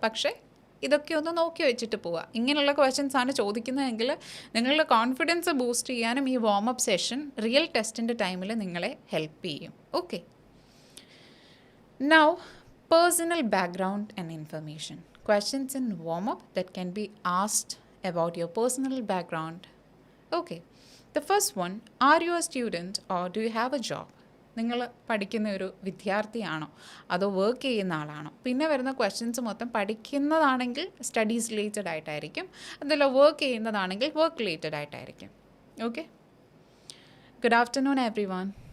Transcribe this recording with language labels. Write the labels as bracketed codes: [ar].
[ml] പക്ഷേ ഇതൊക്കെ ഒന്ന് നോക്കി വെച്ചിട്ട് പോവുക. ഇങ്ങനെയുള്ള ക്വസ്റ്റ്യൻസ് ആണ് ചോദിക്കുന്നതെങ്കിൽ നിങ്ങളുടെ കോൺഫിഡൻസ് ബൂസ്റ്റ് ചെയ്യാനും ഈ വാമപ്പ് സെഷൻ റിയൽ ടെസ്റ്റിൻ്റെ ടൈമിൽ നിങ്ങളെ ഹെൽപ്പ് ചെയ്യും. [en] Okay, now personal background and information. Questions in warm-up that can be asked about your personal background. Okay, the first one, are you a student or do you have a job? [ml] നിങ്ങൾ പഠിക്കുന്ന ഒരു വിദ്യാർത്ഥിയാണോ അതോ work ചെയ്യുന്ന ആളാണോ? പിന്നെ വരുന്ന questions മൊത്തം പഠിക്കുന്നതാണെങ്കിൽ studies related ആയിട്ടായിരിക്കും, അതല്ല വർക്ക് ചെയ്യുന്നതാണെങ്കിൽ വർക്ക് റിലേറ്റഡ് ആയിട്ടായിരിക്കും. [en] Okay, good afternoon everyone.